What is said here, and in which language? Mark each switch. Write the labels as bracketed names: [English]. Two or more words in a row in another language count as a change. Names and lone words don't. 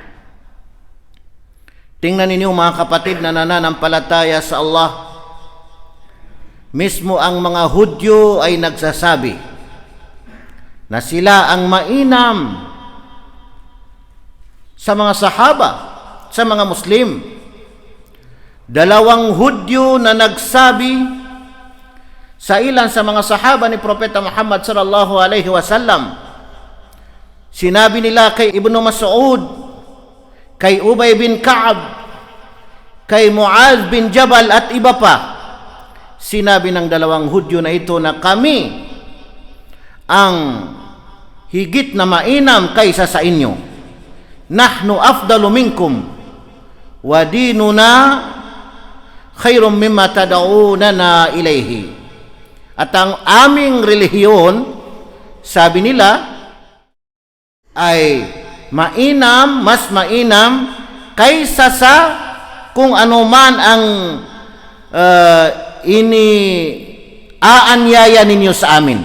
[Filipino] Tingnan ninyo mga kapatid na nananampalataya sa Allah, mismo ang mga Hudyo ay nagsasabi na sila ang mainam sa mga sahaba, sa mga Muslim. Dalawang Hudyo na nagsabi sa ilan sa mga sahaba ni Propeta Muhammad [Arabic] صلى الله عليه وسلم. [Filipino] Sinabi nila kay Ibnu Mas'ud, kay Ubay bin Ka'ab, kay Muaz bin Jabal at iba pa. Sinabi ng dalawang Hudyo na ito na kami ang higit na mainam kaysa sa inyo. [Arabic] نحن أفضل منكم وديننا خير مما تدعوننا إليه. [Filipino] At ang aming relihiyon, sabi nila, ay mainam, mas mainam kaysa sa kung ano man ang aanyaya ninyo sa amin.